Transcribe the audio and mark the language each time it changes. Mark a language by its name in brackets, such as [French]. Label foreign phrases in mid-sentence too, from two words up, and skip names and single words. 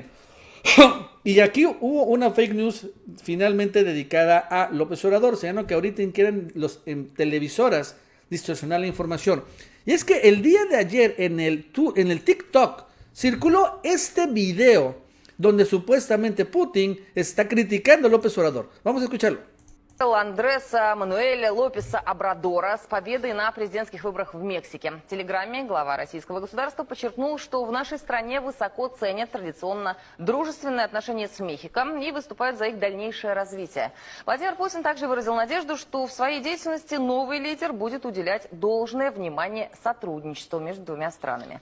[Spanish] Y aquí hubo una [English] fake news [Spanish] finalmente dedicada a López Obrador, señalando que ahorita quieren en televisoras distorsionar la información. Y es que el día de ayer en el TikTok circuló este video donde supuestamente Putin está criticando a López Obrador. Vamos a escucharlo. [Russian] Андреса Мануэля Лопеса Обрадора с победой на президентских выборах в Мексике. В телеграмме глава российского государства подчеркнул, что в нашей стране высоко ценят традиционно дружественные отношения с Мехико и выступают за их дальнейшее развитие. Владимир Путин также выразил надежду, что в своей деятельности новый лидер будет уделять должное внимание сотрудничеству между двумя странами.